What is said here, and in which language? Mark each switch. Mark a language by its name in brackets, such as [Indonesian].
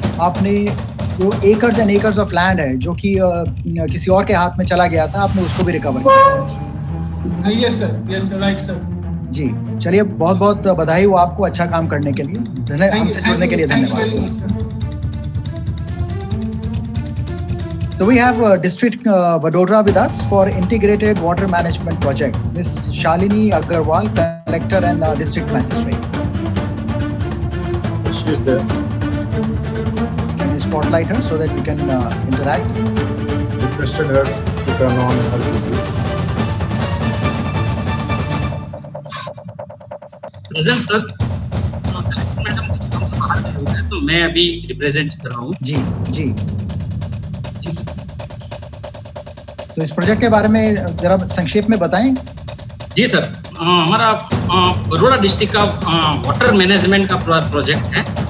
[Hindi] आपने जो acres and acres of land है जो कि किसी और के हाथ में चला गया था, आपने उसको भी रिकवर किया। [English] Yes sir, right sir. [Hindi] जी, चलिए बहुत बहुत बधाई हो आपको अच्छा काम करने के लिए। हमसे जुड़ने के लिए धन्यवाद। [English] So we have District Vadodara with us for Integrated Water Management Project, Ms. Shalini Agarwal, Collector and District Magistrate. She is there. Can you spotlight her so that we can interact? Requested her to turn on her video. [Hindi] Present sir, collector madam कुछ काम से बाहर गए हुए हैं तो मैं अभी रिप्रेजेंट कर रहा हूँ। जी। तो इस प्रोजेक्ट के बारे में जरा संक्षेप में बताएं। जी सर, हमारा बड़ौदा डिस्ट्रिक्ट का वाटर मैनेजमेंट का प्रोजेक्ट है।